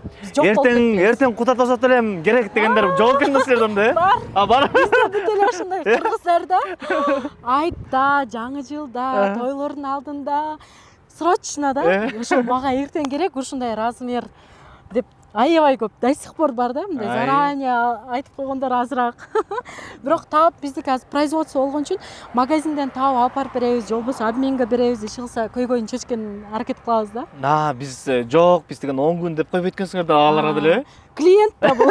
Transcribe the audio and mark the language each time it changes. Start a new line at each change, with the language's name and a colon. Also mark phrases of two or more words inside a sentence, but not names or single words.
Kyrgyz: Биз жок болуп кетпейбиз. Эртең кута тосот элем керек дегендер жок экен да силерден да. Бар. Бизде бүт эле ушундай кыргыздарда айтта, жаңы жылда, тойлордун алдында срочно да. Ошол мага эртең керек ушундай размер деп аябай көп
Russian: до сих пор
Kyrgyz: бар да, мындай заранее айтып койгондор азыраак. Бирок таап биздики азыр производство болгон үчүн магазинден таап алып барып беребиз, же болбосо обменге беребиз, иши кылса көйгөйүн чечкен аракет кылабыз да. Биз жок, биз деген 10 күн деп коюп өткөнсүңөр да аларга деле. Клиент да бул.